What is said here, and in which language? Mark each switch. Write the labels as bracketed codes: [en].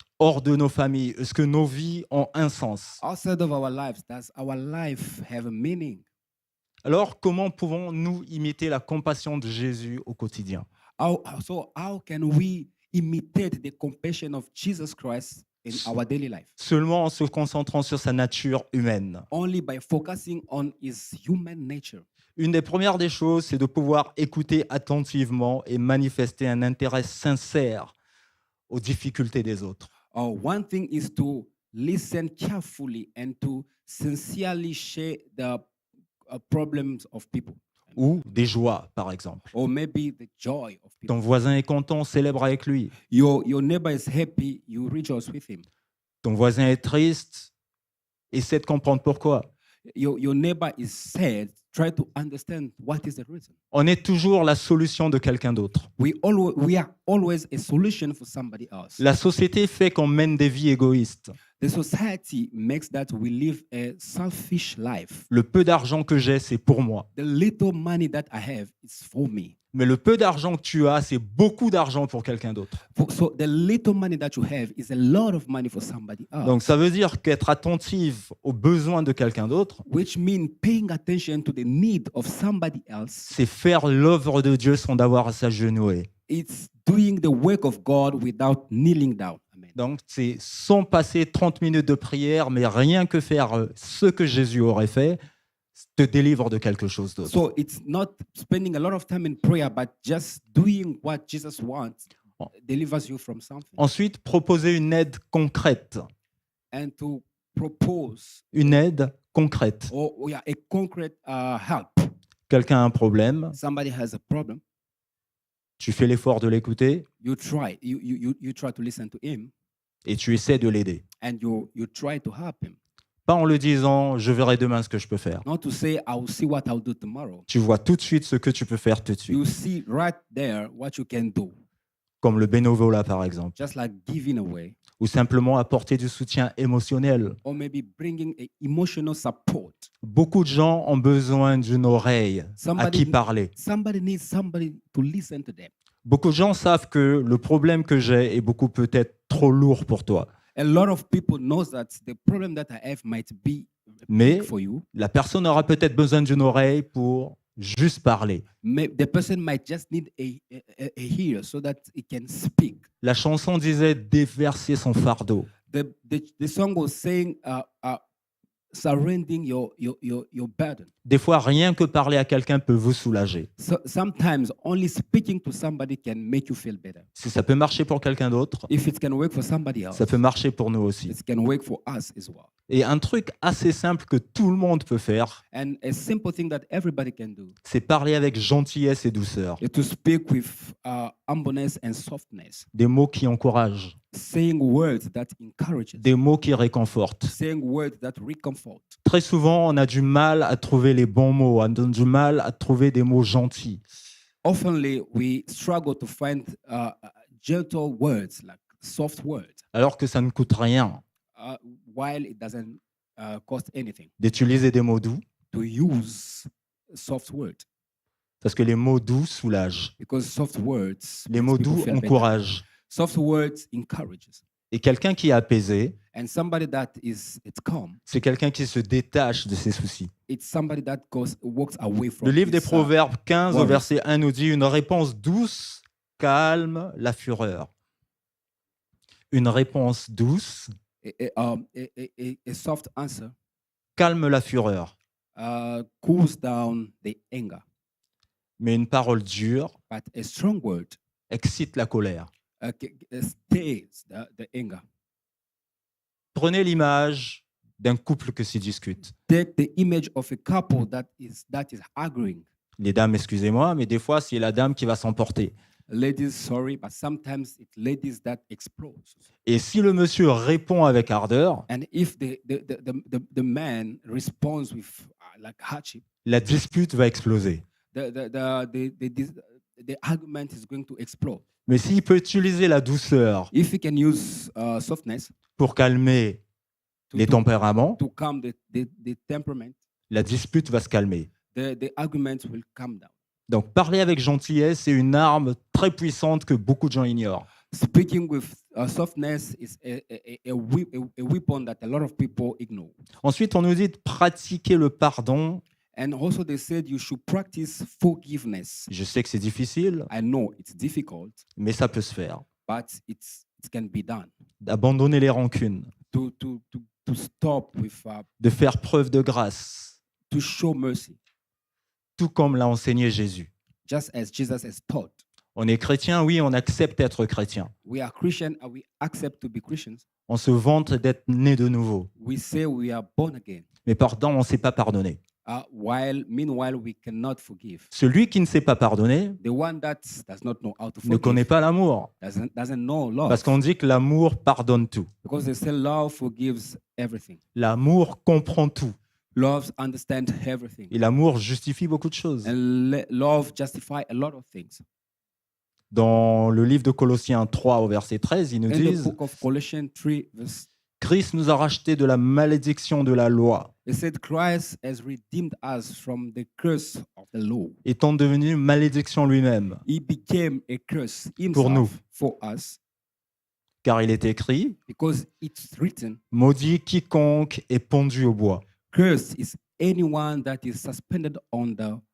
[fr] Hors de nos familles, est-ce que nos vies ont un sens? [en] Outside of our lives, does our life have a meaning? [fr] Alors, comment pouvons-nous imiter la compassion de Jésus au quotidien? [en] How can we imitate the compassion of Jesus Christ in our daily life? [fr] Seulement en se concentrant sur sa nature humaine. [en] Only by focusing on his human nature. [fr] Une des premières des choses, c'est de pouvoir écouter attentivement et manifester un intérêt sincère aux difficultés des autres. [en] One thing is to listen carefully and to sincerely share the problems of people, [fr] Ou des joies, par exemple. [en] or maybe the joy of people. [fr] Ton voisin est content, célèbre avec lui. [en] Your neighbor is happy, you rejoice with him. [fr] Ton voisin est triste, essaie de comprendre pourquoi. [en] Your neighbor is sad, try to understand what is the reason. [fr] On est toujours la solution de quelqu'un d'autre. [en] We are always a solution for somebody else. [fr] La société fait qu'on mène des vies égoïstes. [en] The society makes that we live a selfish life. [fr] Le peu d'argent que j'ai, c'est pour moi. [en] The little money that I have is for me. [fr] Mais le peu d'argent que tu as, c'est beaucoup d'argent pour quelqu'un d'autre. [en] So the little money that you have is a lot of money for somebody else. [fr] Donc ça veut dire qu'être attentif aux besoins de quelqu'un d'autre, [en] Which means paying attention to the need of somebody else. [fr] c'est faire l'œuvre de Dieu sans avoir à s'agenouiller. [en] It's doing the work of God without kneeling down. Amen. [fr] Donc c'est sans passer 30 minutes de prière, mais rien que faire ce que Jésus aurait fait, te délivre de quelque chose d'autre. [en] So it's not spending a lot of time in prayer, but just doing what Jesus wants delivers you from something. [fr] Ensuite, proposer une aide concrète. [en] And to propose [fr] Une aide concrète. [en] a concrete help. [fr] Quelqu'un a un problème, [en] Somebody has a problem. [fr] tu fais l'effort de l'écouter [en] You try. You try to listen to him, [fr] et tu essaies de l'aider. [en] and you try to help him. [fr] Pas en le disant, je verrai demain ce que je peux faire. [en] Not to say, I will see what I'll do tomorrow. [fr] Tu vois tout de suite ce que tu peux faire tout de suite. [en] You see right there what you can do. [fr] Comme le bénévolat, par exemple. [en] Just like giving away, [fr] Ou simplement apporter du soutien émotionnel. [en] or maybe bringing a emotional support. [fr] Beaucoup de gens ont besoin d'une oreille à qui parler. [en] Somebody needs somebody to listen to them. [fr] Beaucoup de gens savent que le problème que j'ai est beaucoup peut-être trop lourd pour toi. [en] A lot of people knows that the problem that I have might be [fr] Mais [en] big for you. [fr] la personne aura peut-être besoin d'une oreille pour juste parler. [en] The person might just need a ear so that he can speak. [fr] La chanson disait déverser son fardeau. [en] The song was saying, surrendering your burden. [fr] Des fois, rien que parler à quelqu'un peut vous soulager. [en] So sometimes only speaking to somebody can make you feel better. [fr] Si ça peut marcher pour quelqu'un d'autre, [en] If it can work for somebody else, [fr] ça peut marcher pour nous aussi. [en] it can work for us as well. [fr] Et un truc assez simple que tout le monde peut faire, [en] And a simple thing that everybody can do [fr] c'est parler avec gentillesse et douceur. [en] is to speak with humbleness and softness, [fr] Des mots qui encouragent, [en] saying words that encourages, [fr] des mots qui réconfortent. [en] saying words that recomfort. [fr] Très souvent, on a du mal à trouver les bons mots, on a du mal à trouver des mots gentils. [en] Oftenly, we struggle to find gentle words, like soft words, [fr] Alors que ça ne coûte rien [en] while it doesn't cost anything [fr] d'utiliser des mots doux, [en] to use soft words, [fr] parce que les mots doux soulagent. [en] because soft words [fr] Les [en] makes [fr] mots [en] people [fr] doux [en] feel better. [fr] encouragent. [en] Soft words encourages, [fr] Et quelqu'un qui est apaisé, [en] and somebody that is it's calm. [fr] c'est quelqu'un qui se détache de ses soucis. [en] It's somebody that walks away from. [fr] Le livre des [en] his, [fr] Proverbes 15 au [en] worries. [fr] verset 1 nous dit « Une réponse douce calme la fureur ». Une réponse douce [en] a soft answer [fr] calme la fureur, [en] cools down the anger, [fr] mais une parole dure [en] but a strong word [fr] excite la colère. [en] stays the anger. [fr] Prenez l'image d'un couple qui se discute. [en] Take the image of a couple that is arguing. [fr] Les dames, excusez-moi, mais des fois, c'est la dame qui va s'emporter. [en] Ladies, sorry, but sometimes it's ladies that explode. [fr] Et si le monsieur répond avec ardeur, [en] And if the man responds with like hardship, [fr] la dispute va exploser. [en] the argument is going to explode. [fr] Mais s'il peut utiliser la douceur [en] If he can use softness [fr] pour calmer les tempéraments, [en] to calm the temperament, [fr] la dispute va se calmer. [en] the argument will calm down. [fr] Donc, parler avec gentillesse, c'est une arme très puissante que beaucoup de gens ignorent. [en] Speaking with softness is a weapon that a lot of people ignore. [fr] Ensuite, on nous dit de pratiquer le pardon. [en] And also they said you should practice forgiveness. [fr] Je sais que c'est difficile, [en] I know it's difficult, [fr] mais ça peut se faire. [en] but it can be done. [fr] D'abandonner les rancunes, [en] To stop with, [fr] de faire preuve de grâce, [en] to show mercy, [fr] tout comme l'a enseigné Jésus. [en] just as Jesus has taught. [fr] On est chrétien, oui, on accepte d'être chrétien. [en] We are Christian and we accept to be Christians. [fr] On se vante d'être né de nouveau. [en] We say we are born again. [fr] Mais pardon, on ne sait pas pardonner. [en] Meanwhile, we cannot forgive. [fr] Celui qui ne sait pas pardonner [en] The one that does not know how to [fr] ne connaît [en] forgive [fr] pas l'amour. [en] doesn't know love. [fr] Parce qu'on dit que l'amour pardonne tout. [en] Because they say love forgives everything. [fr] L'amour comprend tout. [en] Love understands everything. [fr] Et l'amour justifie beaucoup de choses. [en] And love justifies a lot of things. [fr] Dans le livre de Colossiens 3 au verset 13, ils nous [en] In the [fr] disent [en] book of Colossians 3, verse, [fr] Christ nous a rachetés de la malédiction de la loi, [en] it said, Christ has redeemed us from the curse of the law. [fr] étant devenu malédiction lui-même. [en] He became a curse [fr] Pour nous. [en] himself for us, [fr] Car il est écrit, [en] because it's written, [fr] maudit quiconque est pendu au bois. [en] curse is anyone that is suspended on the.